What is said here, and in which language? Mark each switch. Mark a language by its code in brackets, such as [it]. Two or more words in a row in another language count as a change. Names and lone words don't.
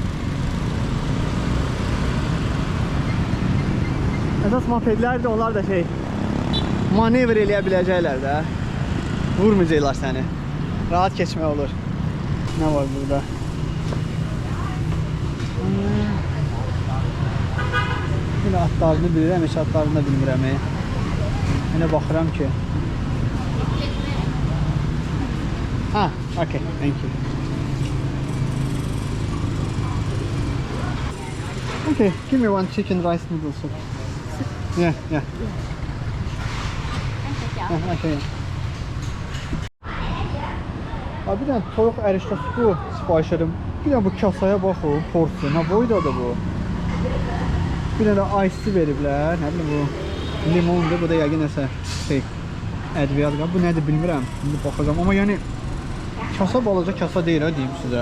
[az] Əsas mopedlərdir, onlar da şey, manevr eləyə biləcəklər də, vurmayacaqlar səni, rahat keçmək olur. Nə var burada? Yine atlarını bilirəm, heç atlarını da bilmirəm. Yine baxıram ki, [en] ah, okay, thank you. Okay, give me one chicken rice noodle soup. Yeah, yeah. [vi] Anh sẽ chọn. Heh, okay. [az] Abi bir dənə toyuq ərişdə su sifariş edim. Bir dənə bu kasaya bax o, porsiyon. Ha, boydadır bu. Bir dənə də ice veriblər. Nə bilim bu limondur. Bu da yəqin nəsə şey ədviyyat qab. Bu nədir bilmirəm. İndi baxacağam. Amma yəni kasa balaca kasa deyil ha deyim sizə.